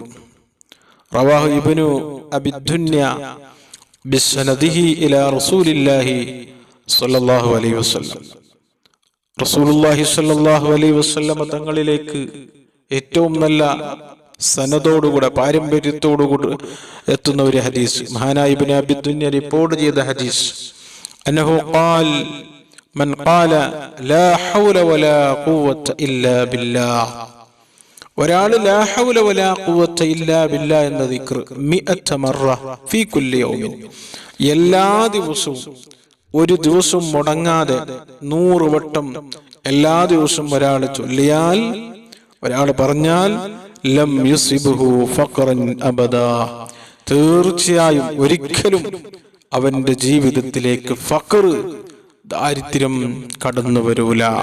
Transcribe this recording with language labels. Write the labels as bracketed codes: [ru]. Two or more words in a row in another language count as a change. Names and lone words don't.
[ar] رواه ابن أبي الدنيا بسنده إلى رسول الله صلى الله عليه وسلم. رسول الله صلى الله عليه وسلم [ml] തങ്ങളിലേക്ക് ഏറ്റവും നല്ല സനദോടുകൂടെ പാരമ്പര്യത്തോടുകൂടി എത്തുന്ന ഒരു ഹദീസ്, മഹാനായ ഇബ്നു അബി ദുനിയ റിപ്പോർട്ട് ചെയ്ത ഹദീസ്. [ar] أنه قال من قال لا حول ولا قوة إلا بالله, ഒരാൾ لا حول ولا قوة إلا بالله [ml] എന്ന ദിക്ർ [ar] 100 مرة في كل يوم, [ml] എല്ലാ ദിവസവും ഒരു ദിവസം മുടങ്ങാതെ 100 വട്ടം എല്ലാ ദിവസവും ഒരാൾ ചൊല്ലിയാൽ, ഒരാൾ പറഞ്ഞാൽ [ar] لم يصبه فقر أبدا, [ml] തീർച്ചയായും ഒരിക്കലും അവന്റെ ജീവിതത്തിലേക്ക് ഫഖർ, ദാരിദ്ര്യം കടന്നു വരൂല.